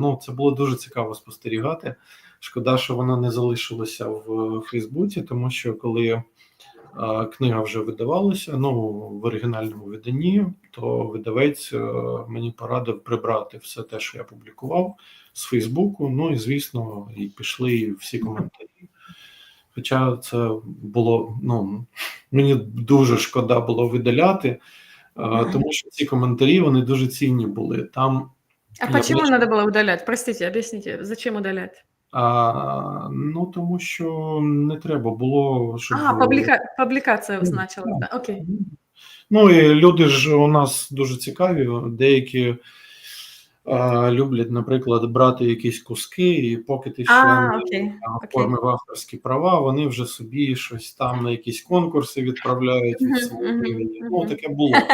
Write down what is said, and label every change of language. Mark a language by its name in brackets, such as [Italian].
[Ukrainian] Ну, це було дуже цікаво спостерігати. Шкода, що вона не залишилася в Фейсбуці, тому що коли книга вже видавалася, ну, в оригінальному виданні, то видавець мені порадив прибрати все те, що я публікував з Фейсбуку, ну і, звісно, і пішли всі коментарі. Хоча це було, ну, мені дуже шкода було видаляти, тому що ці коментарі, вони дуже цінні були. Там [Russian] почему надо было удалять? Простите, объясните, зачем удалять? [Ukrainian] Ну, тому що не треба було, щоб... Публікація значила, да, окей. Ну, і люди ж у нас дуже цікаві, деякі люблять, наприклад, брати якісь куски, і поки ти ще не оформив авторські права, вони вже собі щось там на якісь конкурси відправляють від свого імені. Ну, таке було.